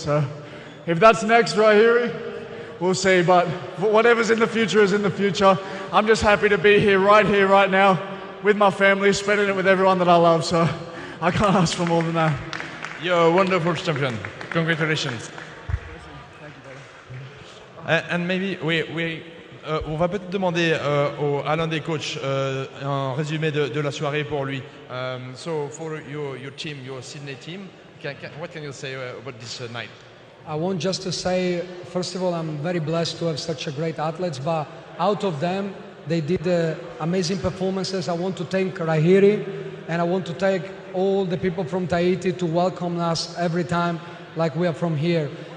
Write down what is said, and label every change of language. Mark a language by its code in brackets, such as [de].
[en] So if that's next right here, we'll see. But whatever's in the future is in the future. I'm just happy to be here, right now, with my family, spending it with everyone that I love. So I can't ask for more than that. You're a wonderful champion. Congratulations. And maybe [fr] on va peut-être demander à l'un des coachs un résumé de la soirée pour lui. [en] So for your team, your Sydney team, what can you say about this night? I want just to say, first of all, I'm very blessed to have such a great athletes, but out of them, they did amazing performances. I want to thank Rahiri, and I want to thank all the people from Tahiti to welcome us every time like we are from here.